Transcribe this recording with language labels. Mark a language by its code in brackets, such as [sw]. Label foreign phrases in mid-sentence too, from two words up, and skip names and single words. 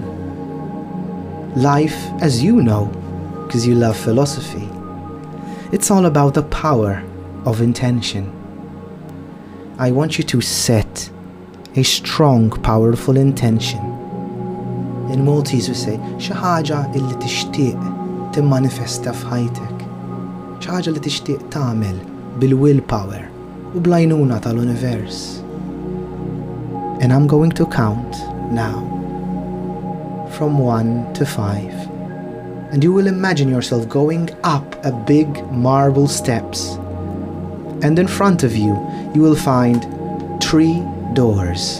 [en] Life, as you know, because you love philosophy, it's all about the power of intention. I want you to set a strong, powerful intention. In Maltese we say, [mt] xi ħaġa illi tixtieq timmanifesta f'ħajtek. Xi ħaġa li tixtieq tagħmel bil-willpower u bl-għajnuna tal-univers. [en] And I'm going to count now from 1 to 5. And you will imagine yourself going up a big marble steps. And in front of you, you will find 3 doors.